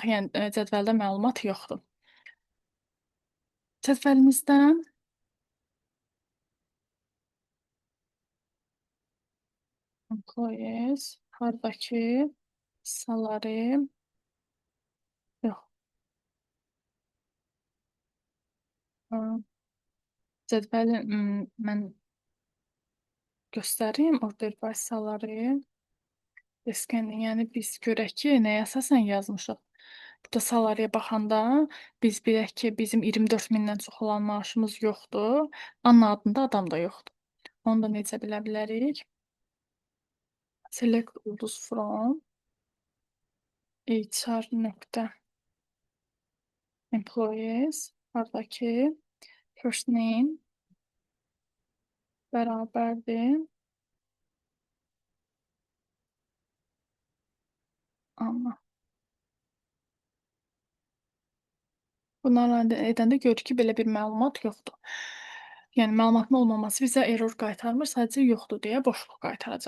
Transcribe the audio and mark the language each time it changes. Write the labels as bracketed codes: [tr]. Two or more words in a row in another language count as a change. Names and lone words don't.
[az] Yəni cədvəldə məlumat yoxdur. Cədvəlimizdən employees hardakı salary yox. Cədvəli mən göstərim [en] order by salary. [az] Descending, yəni biz görək ki, nəyə əsasən yazmışıq. Burada salaryyə baxanda biz bilək ki, bizim 24000-dən çox olan maaşımız yoxdur. Anna adında adam da yoxdur. Onu da necə bilə bilərik? Select ulduz [en] from HR.employees [az] hardakı [en] first name [az] bərabərdir Anna. Bunları edəndə görürük ki, belə bir məlumat yoxdur. Yəni məlumatın olmaması bizə error qaytarmır, sadəcə yoxdur deyə boşluq qaytaracaq.